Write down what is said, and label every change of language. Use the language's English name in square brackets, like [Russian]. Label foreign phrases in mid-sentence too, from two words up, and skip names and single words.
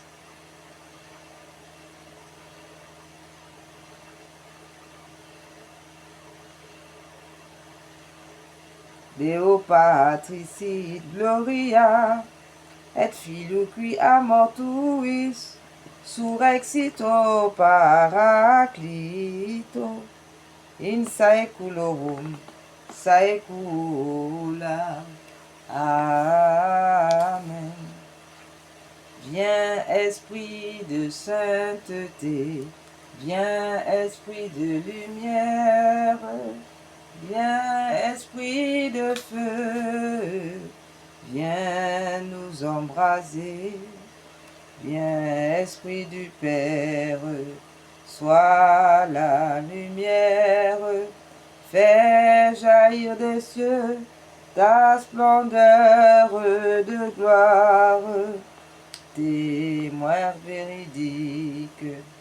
[Latin] Deo Patris sit gloria, et Filio qui amortuis, surrexito Paraclito, in saeculorum saecula. Amen. [French] Viens Esprit de sainteté, viens Esprit de lumière, viens Esprit de feu, viens nous embraser, viens Esprit du Père, sois la lumière, fais jaillir des cieux ta splendeur de gloire, témoin véridique.